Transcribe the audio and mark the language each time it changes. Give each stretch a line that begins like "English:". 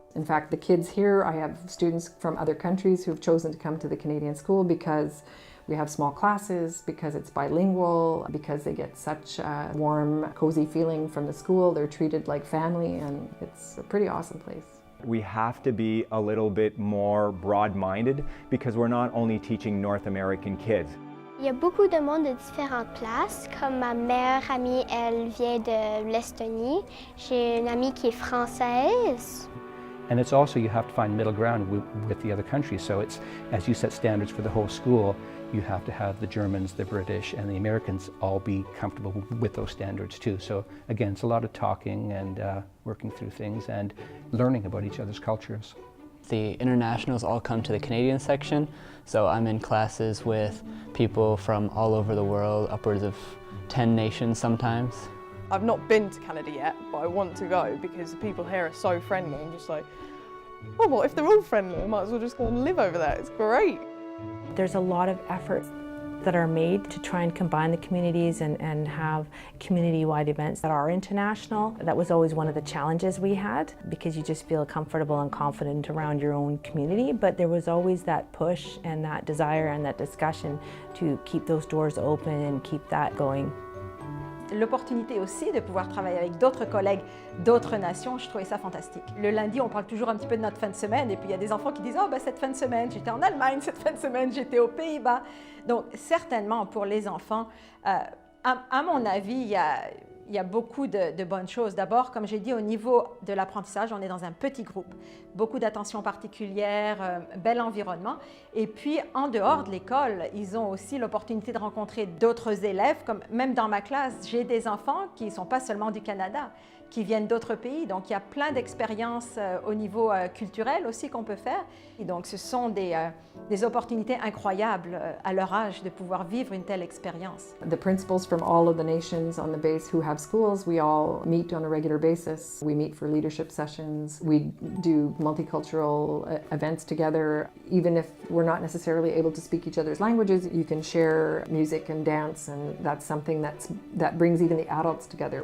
English: In fact, the kids here, I have students from other countries who've chosen to come to the Canadian school because we have small classes, because it's bilingual, because they get such a warm, cozy feeling from the school. They're treated like family, and it's a pretty awesome place. We have to be a little bit more broad-minded because we're not only teaching North American kids.
French: Il y a beaucoup de monde de différentes places. Comme ma meilleure amie, elle vient de l'Estonie. J'ai une amie qui est française.
English: And it's also, you have to find middle ground with the other countries. So it's, as you set standards for the whole school, you have to have the Germans, the British, and the Americans all be comfortable with those standards too. So again, it's a lot of talking and working through things and learning about each other's cultures. The internationals all come to the Canadian section, so I'm in classes with people from all over the world, upwards of 10 nations sometimes. I've not been to Canada yet, but I want to go because the people here are so friendly. I'm just like, oh, well, if they're all friendly, I might as well just go and live over there. It's great. There's a lot of efforts that are made to try and combine the communities and have community-wide events that are international. That was always one of the challenges we had because you just feel comfortable and confident around your own community, but there was always that push and that desire and that discussion to keep those doors open and keep that going.
French: L'opportunité aussi de pouvoir travailler avec d'autres collègues d'autres nations, je trouvais ça fantastique. Le lundi, on parle toujours un petit peu de notre fin de semaine et puis il y a des enfants qui disent « Oh, ben, cette fin de semaine, j'étais en Allemagne, cette fin de semaine, j'étais aux Pays-Bas ». Donc certainement pour les enfants, à mon avis, il y a beaucoup de bonnes choses. D'abord, comme j'ai dit, au niveau de l'apprentissage, on est dans un petit groupe. Beaucoup d'attention particulière, bel environnement. Et puis, en dehors de l'école, ils ont aussi l'opportunité de rencontrer d'autres élèves. Comme même dans ma classe, j'ai des enfants qui ne sont pas seulement du Canada, qui viennent d'autres pays. Donc, il y a plein d'expériences au niveau culturel aussi qu'on peut faire. Et donc, ce sont des opportunités incroyables à leur âge de pouvoir vivre une telle expérience.
English: The principals from all of the nations on the base who have schools, we all meet on a regular basis. We meet for leadership sessions. We do multicultural events together. Even if we're not necessarily able to speak each other's languages, you can share music and dance, and that's something that brings even the adults together.